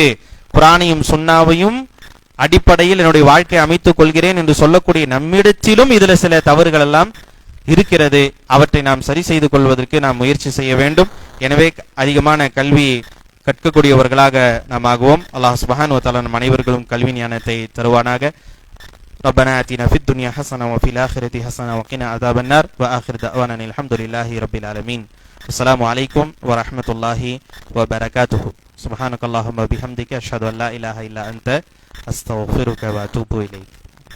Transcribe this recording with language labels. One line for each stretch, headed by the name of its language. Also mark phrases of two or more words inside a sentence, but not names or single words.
Tamil: குர்ஆனையும் சுன்னாவையும் அடிப்படையில் என்னுடைய வாழ்க்கையை அமைத்துக் கொள்கிறேன் என்று சொல்லக்கூடிய நம்மிடத்திலும் இதுல சில தவறுகள் எல்லாம் இருக்கிறது. அவற்றை நாம் சரி செய்து கொள்வதற்கு நாம் முயற்சி செய்ய வேண்டும். எனவே அதிகமான கல்வி கற்கக்கூடியவர்களாக நாம் ஆகுவோம்.
Arabic: الله سبحانه وتعالى
Tamil: நம் அனைவர்களும் கல்வி ஞானத்தை தருவானாக.
Arabic: ربنا آتنا في الدنيا حسنة وفي الآخرة حسنة وقنا عذاب النار وآخر دعوانا الحمد لله رب العالمين. السلام عليكم ورحمة الله وبركاته. سبحانك اللهم وبحمدك أشهد أن لا إله إلا أنت أستغفرك وأتوب إليك.